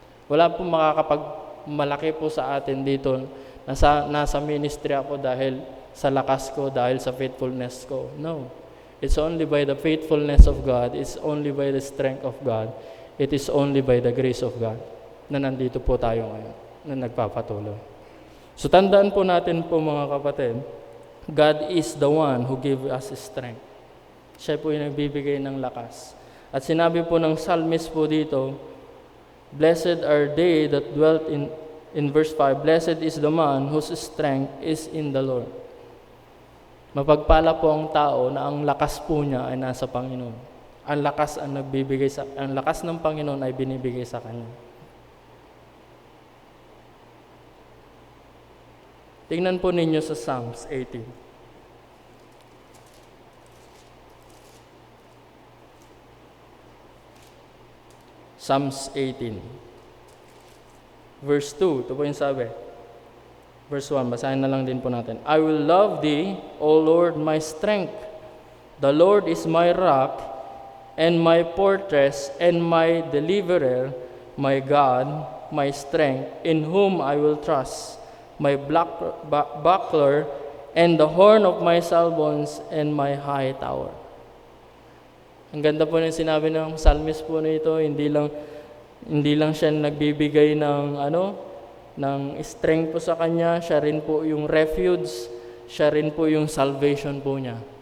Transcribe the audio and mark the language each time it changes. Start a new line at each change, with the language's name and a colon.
Filipino: Wala pong makakapagmalaki po sa atin dito nasa ministry ako dahil sa lakas ko, dahil sa faithfulness ko.
English: No. It's only by the faithfulness of God. It's only by the strength of God. It is only by the grace of God
Filipino: na nandito po tayo ngayon, na nagpapatuloy. So tandaan po natin po, mga kapatid,
English: God is the one who gives us strength.
Filipino: Siya po yung nagbibigay ng lakas. At sinabi po ng psalmist po dito,
English: blessed are they that dwelt in verse 5, blessed is the man whose strength is in the Lord.
Filipino: Mapagpala po ang tao na ang lakas po niya ay nasa Panginoon. Ang lakas ng Panginoon ay binibigay sa kanya. Tingnan po ninyo sa Psalms 18. Psalms 18. Verse 2, ito po yung sabi. Verse 1, basahin na lang din po natin.
English: I will love thee, O Lord, my strength. The Lord is my rock and my fortress and my deliverer, my God, my strength, in whom I will trust, my buckler and the horn of my salvation and my high tower.
Filipino: Ang ganda po ng sinabi ng psalmist po nito, hindi lang siya nagbibigay ng strength po sa kanya, siya rin po yung refuge, siya rin po yung salvation po niya.